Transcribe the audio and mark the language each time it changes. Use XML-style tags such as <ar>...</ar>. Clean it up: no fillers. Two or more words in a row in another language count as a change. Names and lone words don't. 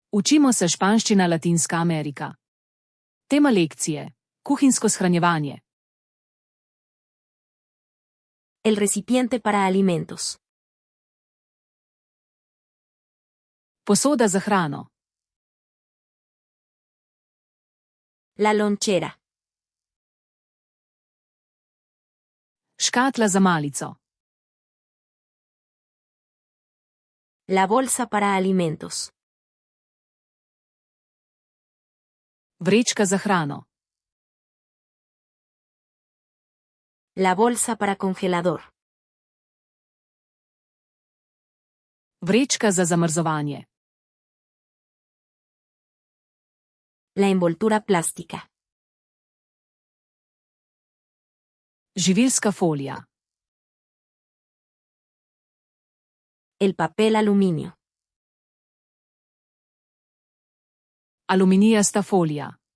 <sl>Učimo se španščina Latinska Amerika. Tema lekcije: kuhinjsko shranjevanje.</sl> <es>El recipiente para alimentos.</es> <sl>Posoda za hrano.</sl> <es>La lonchera.</es> <sl>Škatla za malico.</sl> <es>La bolsa para alimentos.</es> <sl>Vrečka za hrano.</sl> <es>La bolsa para congelador.</es> <sl>Vrečka za zamrzovanje.</sl> <es>La envoltura plástica.</es> <sl>Živilska folija.</sl> <es>El papel aluminio.</es> <sl>Aluminijasta folija.</sl>